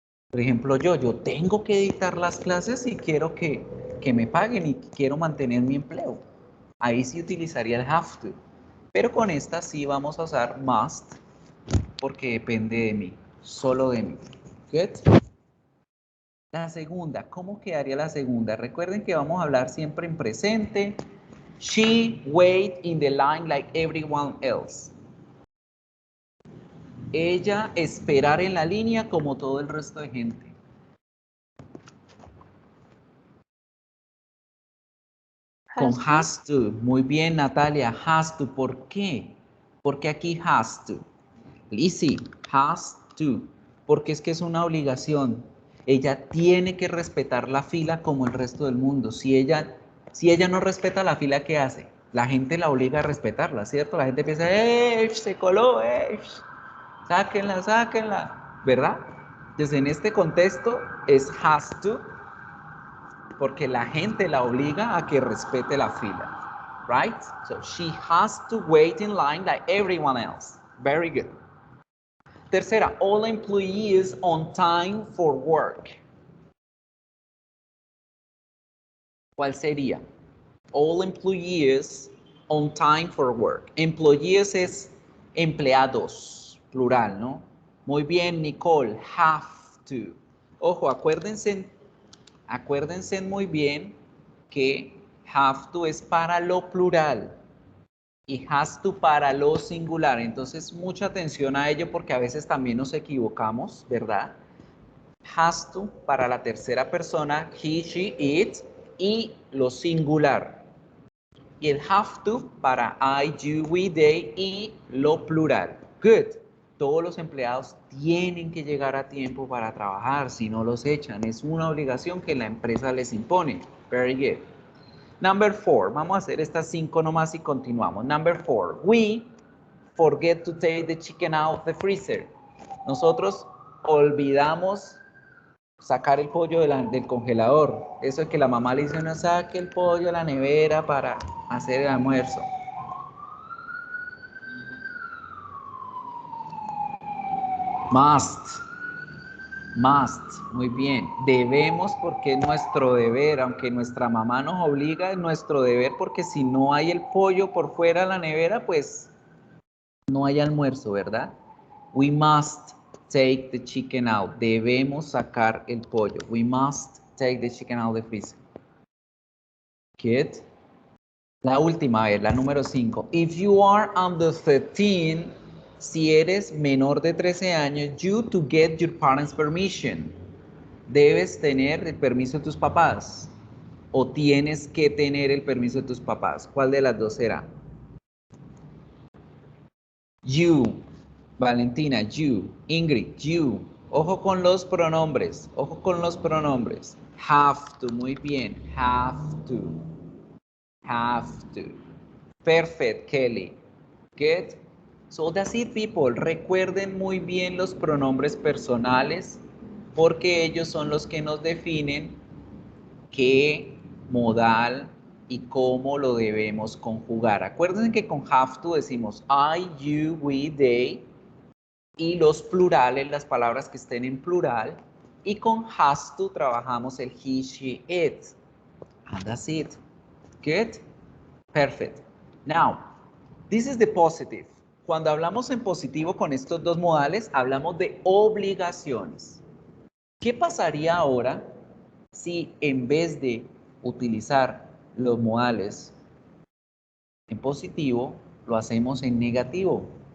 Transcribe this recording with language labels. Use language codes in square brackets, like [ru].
[es] Por ejemplo, yo tengo que editar las clases y quiero que me paguen y quiero mantener mi empleo. Ahí sí utilizaría el have to. Pero con esta sí vamos a usar must porque depende de mí, solo de mí. Good. La segunda, ¿cómo quedaría la segunda? Recuerden que vamos a hablar siempre en presente. [en] She wait in the line like everyone else. [es] Ella esperar en la línea como todo el resto de gente. Con has to. Muy bien, Natalia. Has to. ¿Por qué? Porque aquí has to. Lizzie, has to. Porque es que es una obligación. Ella tiene que respetar la fila como el resto del mundo. Si ella no respeta la fila, ¿qué hace? La gente la obliga a respetarla, ¿cierto? La gente piensa, se coló, sáquenla, sáquenla, ¿verdad? Entonces, en este contexto es has to, porque la gente la obliga a que respete la fila, right? [en] So, she has to wait in line like everyone else. Very good. Tercera, all employees on time for work. [es] ¿Cuál sería? [en] All employees on time for work. [es] Employees es empleados, plural, ¿no? Muy bien, Nicole, have to. Ojo, acuérdense muy bien que have to es para lo plural y has to para lo singular. Entonces, mucha atención a ello porque a veces también nos equivocamos, ¿verdad? Has to para la tercera persona, he, she, it, y lo singular. Y el have to para I, you, we, they y lo plural. Good. Todos los empleados tienen que llegar a tiempo para trabajar, si no los echan. Es una obligación que la empresa les impone. [en] Very good. Number 4. [es] Vamos a hacer estas 5 nomás y continuamos. [en] Number 4. We forget to take the chicken out of the freezer. [es] Nosotros olvidamos sacar el pollo del congelador. Eso es que la mamá le dice, no saque el pollo de la nevera para hacer el almuerzo. Must. Muy bien. Debemos porque es nuestro deber. Aunque nuestra mamá nos obliga, es nuestro deber porque si no hay el pollo por fuera de la nevera, pues no hay almuerzo, ¿verdad? [en] We must take the chicken out. [es] Debemos sacar el pollo. [en] We must take the chicken out of the freezer. [es] Good. La última, a ver, la número 5. [en] If you are under 13, [es] si eres menor de 13 años, [en] you to get your parents' permission. [es] ¿Debes tener el permiso de tus papás? ¿O tienes que tener el permiso de tus papás? ¿Cuál de las dos será? [en] You, Valentina, you, Ingrid, you. [es] Ojo con los pronombres, ojo con los pronombres. [en] Have to, [es] muy bien, [en] have to, have to. Perfect, Kelly. Good. So that's it, people. [es] Recuerden muy bien los pronombres personales porque ellos son los que nos definen qué modal y cómo lo debemos conjugar. Acuérdense que con have to decimos I, you, we, they y los plurales, las palabras que estén en plural, y con has to trabajamos el he, she, it. [en] And that's it. Good? Perfect. Now, this is the positive. [es] Cuando hablamos en positivo con estos dos modales, hablamos de obligaciones. ¿Qué pasaría ahora si en vez de utilizar los modales en positivo, lo hacemos en negativo?